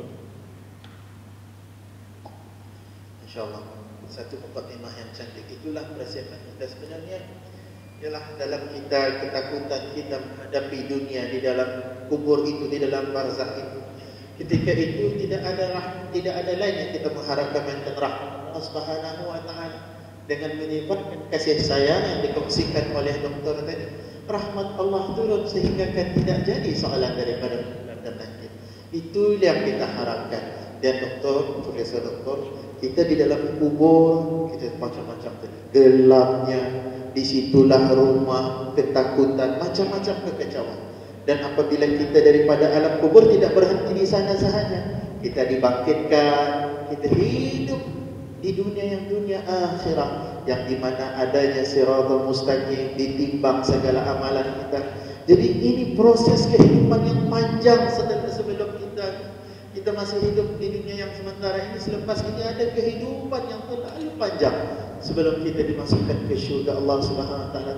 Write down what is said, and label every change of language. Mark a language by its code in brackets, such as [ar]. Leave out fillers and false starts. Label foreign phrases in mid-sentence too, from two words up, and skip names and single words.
[ms] Insyaallah satu mukadimah yang cantik itulah persiapan kita sebenarnya. Ialah dalam kita ketakutan kita menghadapi dunia di dalam kubur itu, di dalam barzakh itu. Ketika itu tidak ada lain yang kita mengharapkan melainkan rahmat Allah [ar] سبحانه وتعالى. [ms] dengan menyifatkan kasih sayang yang dikongsikan oleh doktor tadi, rahmat Allah turun sehingga kan tidak jadi soalan daripada dan penyakit. Itu yang kita harapkan. Dan doktor, profesor doktor, kita di dalam kubur kita macam-macam tadi, gelapnya, disitulah rumah, ketakutan, macam-macam kekecauan. Dan apabila kita daripada alam kubur tidak berhenti di sana sahaja, kita dibangkitkan, kita hidup di dunia akhirat yang dimana adanya [ar] الصراط المستقيم, [ms] ditimbang segala amalan kita. Jadi ini proses kehidupan yang panjang sebelum kita masih hidup di dunia yang sementara ini. Selepas ini ada kehidupan yang terlalu panjang sebelum kita dimasukkan ke syurga Allah [ar] سبحانه وتعالى.